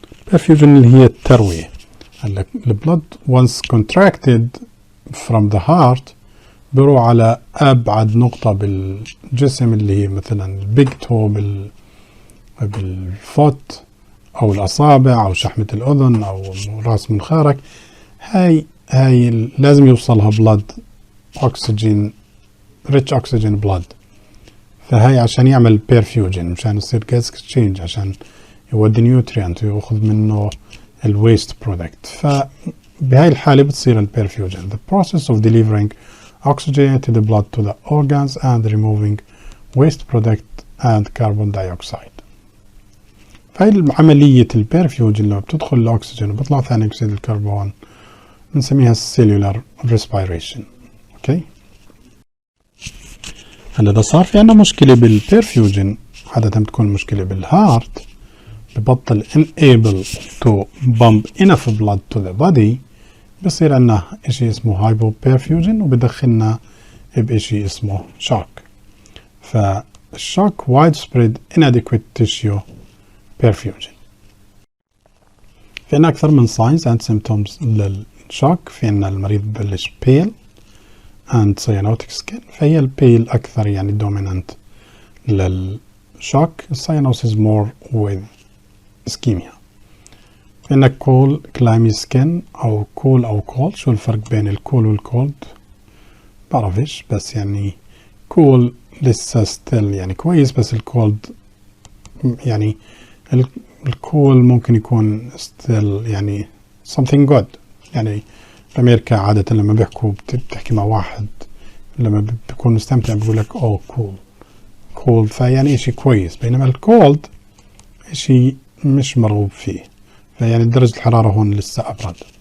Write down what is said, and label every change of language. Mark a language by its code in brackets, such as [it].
[ar] بيرفيوجن اللي هي التروية. هلا البلد [en] once contracted from the heart [ar] بروح على أبعد نقطة بالجسم اللي هي مثلا البيج تو بالفوت أو الأصابع أو شحمة الأذن أو رأس منخارك. هاي لازم يوصلها بلد أكسجين، ريتش أكسجين بلد. فهاي عشان يعمل بيرفيوجن، عشان يصير جاز اكسشينج، عشان يودي نيوتريانت ويأخذ منه الويست برودكت. فبهاي الحالة بتصير البيرفيوجن [en] the process of delivering oxygen to the blood to the organs and removing waste product and carbon dioxide. [ar] فهي عملية البيرفيوجن لما بتدخل الأكسجين وبيطلع ثاني أكسيد الكربون بنسميها cellular respiration. أوكي. هلا إذا صار في عنا مشكلة بالبيرفيوجن، عادة بتكون مشكلة بالهارت، ببطل [en] unable to pump enough blood to the body، [ar] بصير عنا إشي اسمه hypoperfusion وبدخلنا بإشي اسمه shock. [en] فالشوك widespread inadequate tissue perfusion. [ar] في عنا أكثر من [en] signs and symptoms [ar] للشوك. في عنا المريض ببلش [en] pale and cyanotic skin، [ar] فهي البيل أكثر يعني dominant للشوك. [en] cyanosis more with ischemia. [ar] في عنا [en] cool clammy skin أو cool أو cold. [ar] شو الفرق بين الكول والكولد؟ بعرفش، بس يعني cool لسه still يعني كويس، بس الكولد يعني الكول ممكن يكون still يعني something good. يعني بأمريكا عادة لما بيحكوا بتحكي مع واحد لما بيكون مستمتع بيقول لك [en] oh cool [ar] فيعني إشي كويس، بينما الكولد إشي مش مرغوب فيه، فيعني درجة الحرارة هون لسه أبرد.